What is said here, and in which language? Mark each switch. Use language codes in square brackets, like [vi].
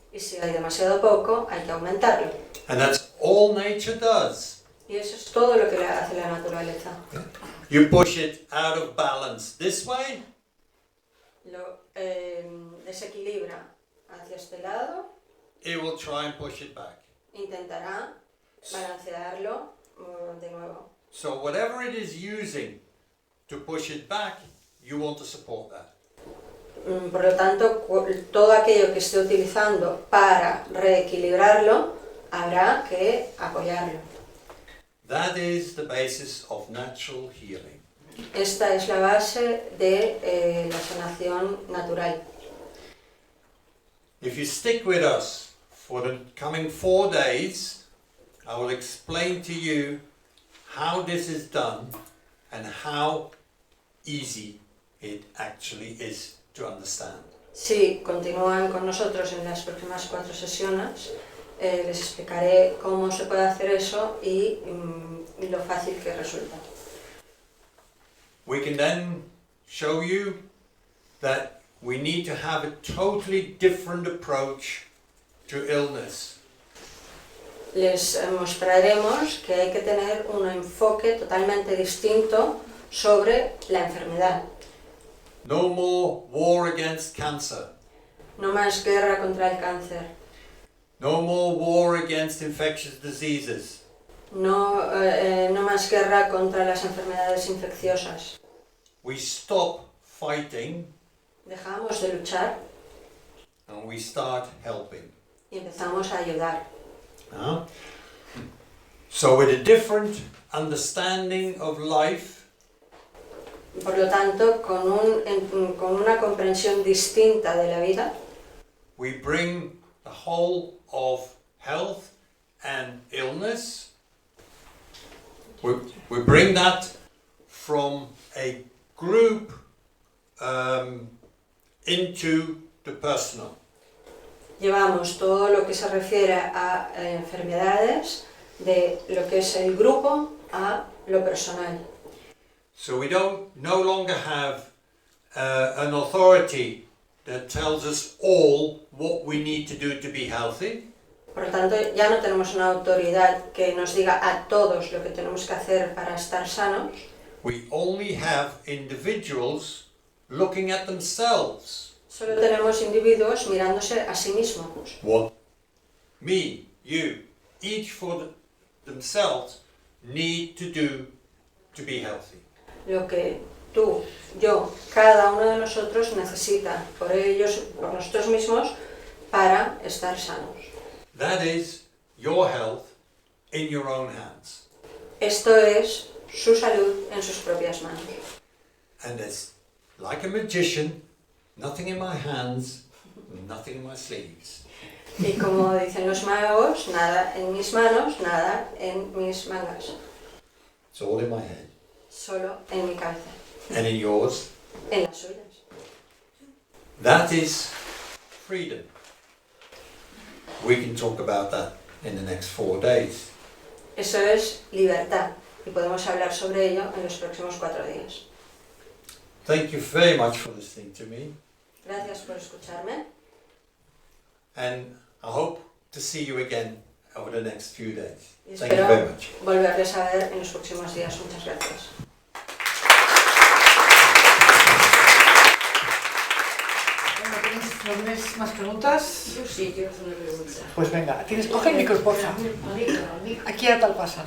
[es] y si hay demasiado poco, hay que aumentarlo. [en] And that's all nature does. [es] Y eso es todo lo que le hace la naturaleza. [en] You push it out of balance this way, [es] Lo desequilibra hacia este lado, [en] it will try and push it back. [es] intentará balancearlo de nuevo. [en] So whatever it is using to push it back, you want to support that. [es] Por lo tanto, todo aquello que esté utilizando para reequilibrarlo, habrá que apoyarlo. [en] That is the basis of natural healing. [es] Esta es la base de la sanación natural. [en] If you stick with us for the coming 4 days, I will explain to you how this is done and how easy it actually is to understand. [es] Si continúan con nosotros en las próximas 4 sesiones, les explicaré cómo se puede hacer eso y lo fácil que resulta. [en] We can then show you that we need to have a totally different approach to illness. [es] Les mostraremos que hay que tener un enfoque totalmente distinto sobre la enfermedad. [en] No more war against cancer. [es] No más guerra contra el cáncer. [en] No more war against infectious diseases. [es] No más guerra contra las enfermedades infecciosas. [en] We stop fighting [es] Dejamos de luchar [en] and we start helping. [es] y empezamos a ayudar. [en] So with a different understanding of life, [es] Por lo tanto, con una comprensión distinta de la vida, [en] we bring the whole of health and illness, we bring that from a group into the personal. [es] llevamos todo lo que se refiere a enfermedades de lo que es el grupo a lo personal. [en] So we no longer have an authority that tells us all what we need to do to be healthy. [es] Por lo tanto, ya no tenemos una autoridad que nos diga a todos lo que tenemos que hacer para estar sanos. [en] We only have individuals looking at themselves. [es] Solo tenemos individuos mirándose a sí mismos. [en] What me, you, each for themselves need to do to be healthy. [es] Lo que tú, yo, cada uno de nosotros necesita por ellos, por nosotros mismos, para estar sanos. [en] That is your health in your own hands. [es] Esto es su salud en sus propias manos. [en] And there's, like a magician, nothing in my hands, nothing in my sleeves. [es] Y como dicen los magos, nada en mis manos, nada en mis mangas. [en] It's all in my head. [es] Solo en mi cabeza. [en] And in yours. [es] En las suyas. [en] That is freedom. We can talk about that in the next 4 days. [es] Eso es libertad. Y podemos hablar sobre ello en los próximos 4 días. [en] Thank you very much for listening to me. [es] Gracias por escucharme. [en] And I hope to see you again over the next few days. [es] Y [en] Thank you very much. [es] volverles a ver en los próximos días. Muchas gracias. ¿No tienes más preguntas? Yo sí, quiero hacer una pregunta. Pues venga, coge el micro, por favor. Aquí a tal pasa.